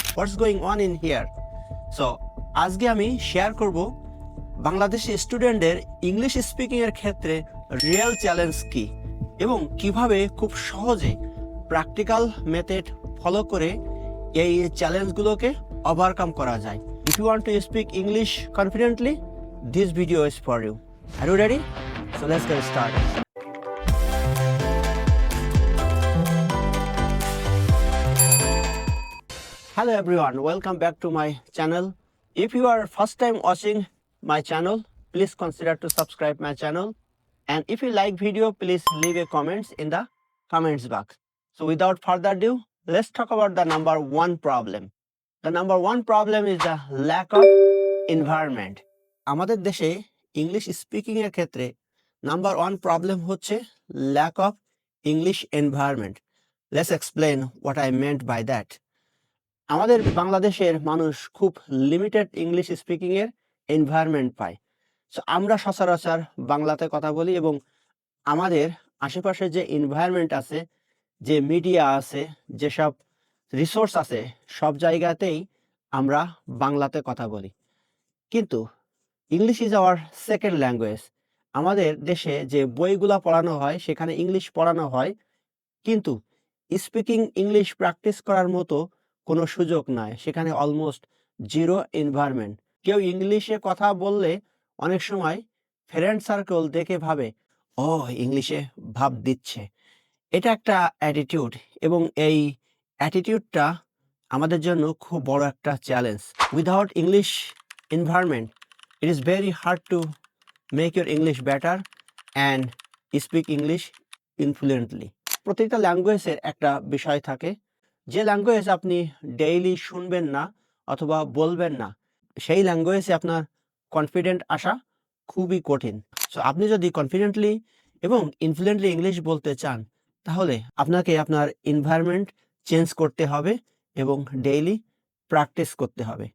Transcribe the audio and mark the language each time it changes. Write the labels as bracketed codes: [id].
[en] What's going on in here? [bn] So আজকে আমি share করব বাংলাদেশি স্টুডেন্টদের ইংলিশ স্পিকিং এর ক্ষেত্রে রিয়েল চ্যালেঞ্জ কি এবং কিভাবে খুব সহজে প্র্যাকটিক্যাল মেথড ফলো করে এই চ্যালেঞ্জগুলোকে ওভারকাম করা যায়। [en] If you want to speak English confidently, this video is for you. Are you ready? So let's get started. Hello everyone, welcome back to my channel. If you are first time watching my channel, please consider to subscribe my channel. And if you like video, please leave a comments in the comments box. So without further ado, let's talk about the number one problem. The number one problem is the lack of environment. [bn] আমাদের দেশে English speaking এর ক্ষেত্রে number one problem হচ্ছে lack of English environment. [en] Let's explain what I meant by that. [bn] আমাদের বাংলাদেশের মানুষ খুব limited English speaking এর এনভায়রনমেন্ট পায়। সো আমরা সচরাচর বাংলাতে কথা বলি এবং আমাদের আশেপাশে যে এনভায়রনমেন্ট আছে, যে মিডিয়া আছে, যেসব রিসোর্স আছে, সব জায়গাতেই আমরা বাংলাতে কথা বলি। কিন্তু [en] English is our second language. [bn] আমাদের দেশে যে বইগুলো পড়ানো হয় সেখানে ইংলিশ পড়ানো হয়, কিন্তু স্পিকিং ইংলিশ প্র্যাকটিস করার মতো কোনো সুযোগ নাই। সেখানে অলমোস্ট জিরো এনভায়রনমেন্ট। কেউ ইংলিশে কথা বললে অনেক সময় ফ্রেন্ড সার্কেল দেখে ভাবে, ও ইংলিশে ভাব দিচ্ছে। এটা একটা অ্যাটিটিউড এবং এই অ্যাটিটিউডটা আমাদের জন্য খুব বড় একটা challenge. [en] Without English environment it is very hard to make your English better and speak English influently. [bn] প্রত্যেকটা ল্যাঙ্গুয়েজের একটা বিষয় থাকে। যে ল্যাঙ্গুয়েজ আপনি ডেইলি শুনবেন না অথবা বলবেন না, সেই ল্যাঙ্গুয়েজে আপনার কনফিডেন্ট আসা খুবই কঠিন। সো আপনি যদি কনফিডেন্টলি এবং ইনফ্লুয়েন্টলি ইংলিশ বলতে চান, তাহলে আপনাকে আপনার এনভায়রনমেন্ট চেঞ্জ করতে হবে এবং ডেইলি প্র্যাকটিস করতে হবে।